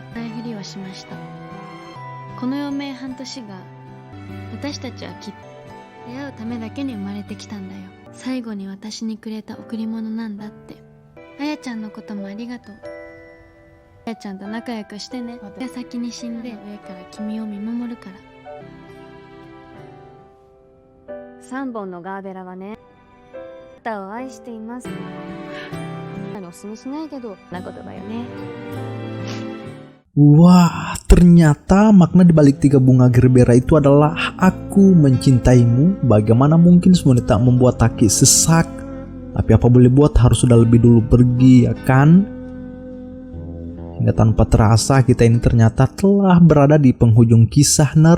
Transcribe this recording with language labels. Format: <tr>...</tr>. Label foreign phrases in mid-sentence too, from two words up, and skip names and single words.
<ja>前振りをしましたこの余命半年が私たちはきっと出会うためだけに生まれてきたんだよ最後に私にくれた贈り物なんだってあやちゃんのこともありがとうあやちゃんと仲良くしてね私が先に死んで上から君を見守るから 3本のガーベラはねあなたを愛していますおすすめしないけどなことだよね</ja> <id>Wah, ternyata makna dibalik 3 bunga gerbera itu adalah aku mencintaimu. Bagaimana mungkin semua ini tak membuat Aki sesak? Tapi apa boleh buat, harus sudah lebih dulu pergi, ya kan? Hingga tanpa terasa kita ini ternyata telah berada di penghujung kisah ner.</id>